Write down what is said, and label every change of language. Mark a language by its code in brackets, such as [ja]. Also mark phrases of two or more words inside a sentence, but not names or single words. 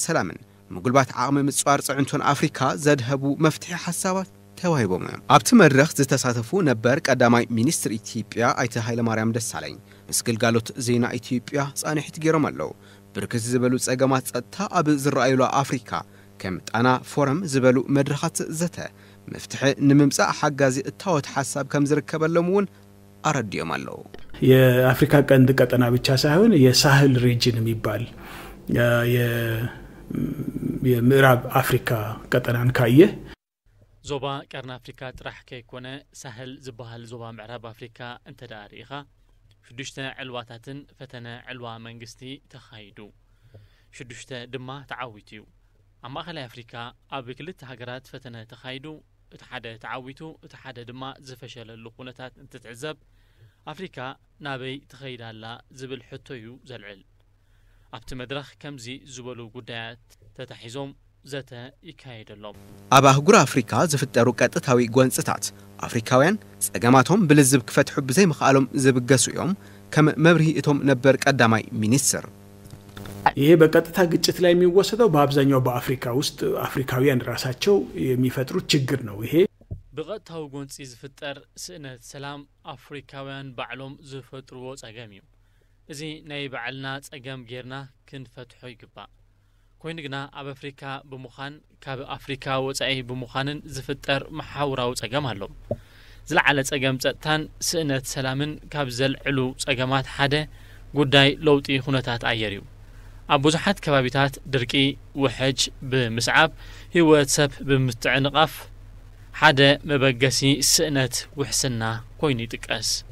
[ti] ሰላምን ምጉልባት ዓቕሚ ምጽዋር ጽዕንቶን ኣፍሪካ ዘድህቡ መፍትሒ ሓሳባት ተዋሂቦም እዮም ኣብቲ መድረኽ ዝተሳተፉ ነበር ቀዳማይ ሚኒስትር ኢትዮጵያ ኣይተ ሃይለማርያም ደሳለኝ ምስ ግልጋሎት ዜና ኢትዮጵያ ጻንሒት ገይሮም ኣለዉ ብርክት ዝበሉ ጸገማት ጸጥታ ኣብ ዝረኣዩሉ ኣፍሪካ ከም ጣና ፎረም ዝበሉ መድረኻት ዘተ መፍትሒ ንምምጻእ ሓጋዚ እታወት ሓሳብ ከም ዝርከበሎም እውን አረዲዮም አለው [am] የአፍሪካ ቀንድ ቀጠና ብቻ ሳይሆን የሳህል ሪጅን የሚባል የምዕራብ አፍሪካ ቀጠናን ካየ [ti] ዞባ ቀርና አፍሪካ ጥራሕ ከይኮነ ሳህል ዝበሃል ዞባ ምዕራብ አፍሪካ እንተዳሪኻ ሽዱሽተ ዕልዋታትን ፈተነ ዕልዋ መንግስቲ ተኻይዱ ሽዱሽተ ድማ ተዓዊቱ ኣብ ማእከላይ አፍሪካ ኣብ ክልተ ሃገራት ፈተነ ተኻይዱ እቲ ሓደ ተዓዊቱ እቲ ሓደ ድማ ዝፈሸለሉ ኩነታት እንትትዕዘብ አፍሪካ ናበይ ተኸይዳላ ዝብል ሕቶዩ ዘልዕል ኣብቲ መድረኽ ከምዚ ዝበሉ ጉዳያት ተታሒዞም ዘተ ይካየደሎም ኣብ ኣህጉር ኣፍሪካ ዝፍጠሩ ቀጥታዊ ጎንፅታት ኣፍሪካውያን ጸገማቶም ብልዝብ ክፈትሑ ብዘይ ምኽኣሎም ዝብገሱ እዮም ከም መብርሂ እቶም ነበር ቀዳማይ ሚኒስትር [am] ይሄ በቀጥታ ግጭት ላይ የሚወሰደው በአብዛኛው በአፍሪካ ውስጥ አፍሪካውያን ራሳቸው የሚፈጥሩት ችግር ነው ይሄ [ti] በቀጥታው ጎንጽ ዝፍጠር ስእነት ሰላም አፍሪካውያን ባዕሎም ዝፈጥሩዎ ጸገም እዩ እዚ ናይ ባዕልና ጸገም ጌርና ክንፈትሖ ይግባእ ኮይኑ ግና ኣብ አፍሪካ ብምዃን ካብ አፍሪካ ወጻኢ ብምዃንን ዝፍጠር ማሕበራዊ ጸገም ኣሎ ዝለዓለ ጸገም ጸጥታን ስእነት ሰላምን ካብ ዘልዕሉ ጸገማት ሓደ ጉዳይ ለውጢ ኩነታት ኣየር እዩ ኣብ ብዙሓት ከባቢታት ድርቂ ውሕጅ ብምስዓብ ህይወት ሰብ ብምትዕንቃፍ ሓደ መበገሲ ስእነት ውሕስና ኮይኑ ይጥቀስ